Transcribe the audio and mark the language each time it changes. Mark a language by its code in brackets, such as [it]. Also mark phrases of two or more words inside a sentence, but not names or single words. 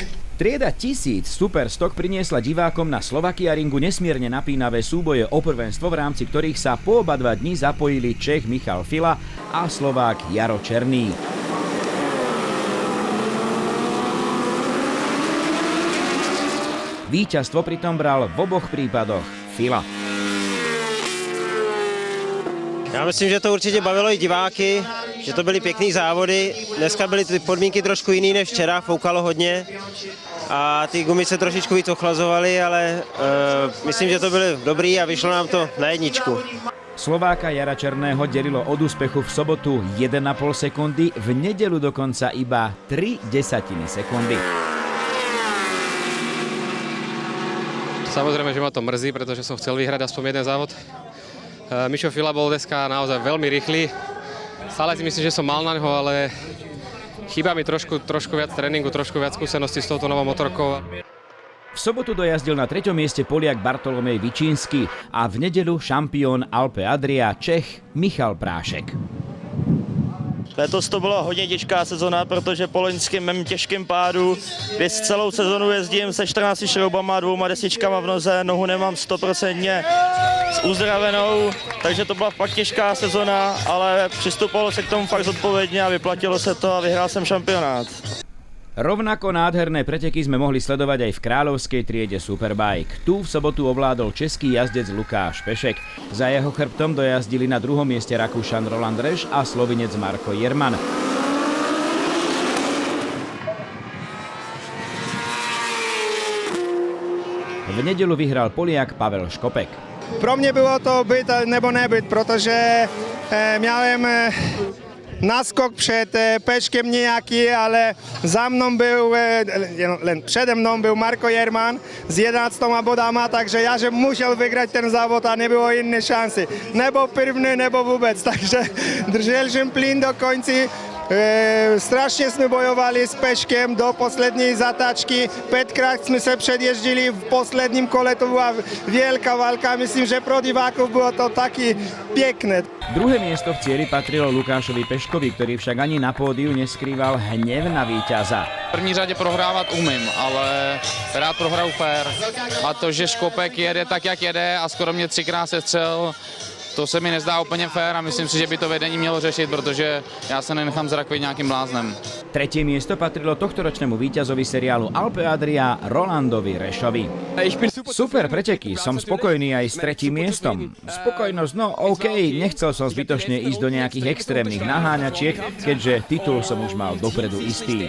[sk] Trieda 1000 Superstock priniesla divákom na Slovakia Ringu nesmierne napínavé súboje o prvenstvo, v rámci ktorých sa po oba dva dni zapojili Čech Michal Fila a Slovák Jaro Černý. Víťazstvo pritom bral v oboch prípadoch Fila. [cs] Já myslím, že to určitě bavilo i diváky, že to byly pěkný závody. Dneska byly ty podmínky trošku jiný než včera, foukalo hodně a ty gumy se trošičku víc ochlazovaly, ale myslím, že to bylo dobrý a vyšlo nám to na jedničku. [sk] Slováka Jara Černého delilo od úspechu v sobotu 1,5 sekundy, v nedeľu dokonca iba 0,3 sekundy. Samozrejme, že ma to mrzí, pretože som chcel vyhrať aspoň jeden závod. Mišo Fila bol dneska naozaj veľmi rýchly. Stále si myslím, že som mal na ňo, ale chýba mi trošku viac tréningu, trošku viac skúseností s touto novou motorkou. V V sobotu dojazdil na 3. mieste Poliak Bartolomej Vičínsky a v nedeľu šampión Alpe Adria Čech Michal Prášek. [cs] Letos to byla hodně těžká sezona, protože po loňském mém těžkém pádu celou sezonu jezdím se 14 šroubama, 2 desičkama v noze, nohu nemám 100% uzdravenou, takže to byla fakt těžká sezona, ale přistupovalo se k tomu fakt zodpovědně a vyplatilo se to a vyhrál jsem šampionát. [sk] Rovnako nádherné preteky sme mohli sledovať aj v kráľovskej triede Superbike. Tu v sobotu ovládol český jazdec Lukáš Pešek. Za jeho chrbtom dojazdili na 2. mieste Rakúšan Roland Reš a Slovinec Marko Jerman. V nedělu vyhral Poliak Pavel Škopek. [cs] Pro mě bylo to být nebo nebyt, protože měl náskok před Peškem nějaký, ale za mnou byl, přede mnou byl Marko Jerman s 11 bodama, takže já že musel vyhrát ten závod a nebylo jiné šanci. Nebo první, nebo vůbec, takže držel jsem plyn do konci. Strašně jsme bojovali s Peškem do poslední zatáčky. 5krát jsme se předježdili v posledním kole, to byla veľká válka. Myslím, že pro divákov bylo to taky pěkné. [sk] Druhé miesto v cieli patrilo Lukášovi Peškovi, ktorý však ani na pódiu neskrýval hnev na víťaza. [cs] V první řadě prohrávat umím, ale rád prohraju fair. A to, že Škopek jede tak, jak jede a skoro mě 3krát sestřel, to se mi nezdá úplně fér a myslím si, že by to vedení mělo řešit, protože já se nenechám zrakviť nejakým bláznem. [sk] Tretie miesto patrilo tohtoročnému víťazovi seriálu Alpe Adria Rolandovi Rešovi. Super preteky, som spokojný aj s 3. miestom. Spokojnosť, no OK, nechcel som zbytočne ísť do nejakých extrémnych naháňačiek, keďže titul som už mal dopredu istý.